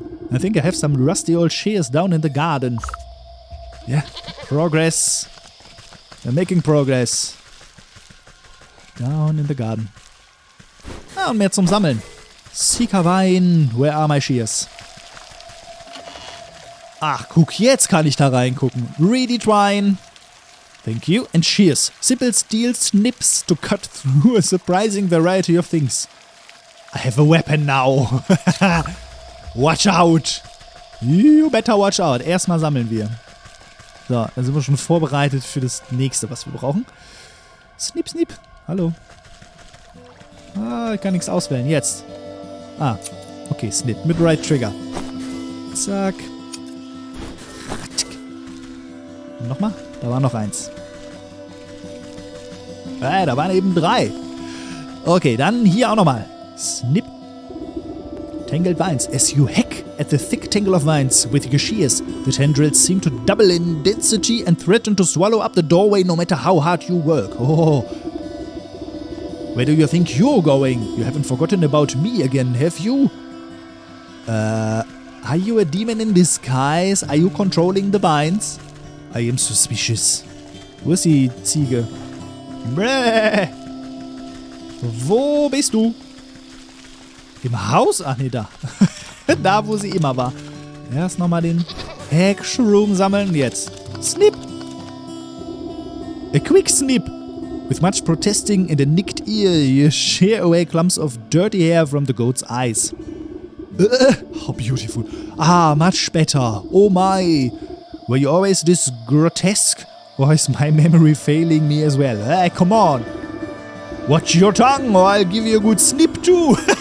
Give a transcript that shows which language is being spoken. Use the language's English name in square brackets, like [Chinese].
[English] I think I have some rusty old shears down in the garden. Yeah, progress. We're making progress. Down in the garden. [German] Ah, und mehr zum Sammeln. [English] Seeker Wine, where are my shears? [German] Ach, guck, jetzt kann ich da reingucken. [English] Reedy Twine. Thank you. And shears. Simple steel snips to cut through a surprising variety of things. I have a weapon now. Watch out. You better watch out. [German] Erstmal sammeln wir. So, dann sind wir schon vorbereitet für das nächste, was wir brauchen. [English] Snip, snip. [German] Hallo. Ah, ich kann nichts auswählen. Jetzt. Ah, okay, snip. Mit Right Trigger. Zack. Und nochmal. Da war noch eins. Da waren eben 3. Okay, dann hier auch nochmal. [English] Snip. Tangled vines. As you hack at the thick tangle of vines with your shears, the tendrils seem to double in density and threaten to swallow up the doorway no matter how hard you work. Oh. Where do you think you're going? You haven't forgotten about me again, have you? Are you a demon in disguise? Are you controlling the vines? I am suspicious. [German] Wo ist die Ziege? Bäh. Wo bist du? Im Haus? Ach nee, da. Da, wo sie immer war. Erst nochmal den Hack-Shroom sammeln. [English] Jetzt. Snip! A quick snip! With much protesting and a nicked ear, you shear away clumps of dirty hair from the goat's eyes. How beautiful. Ah, much better. Oh my. Were you always this grotesque? Or is my memory failing me as well? Hey, come on. Watch your tongue or I'll give you a good snip too.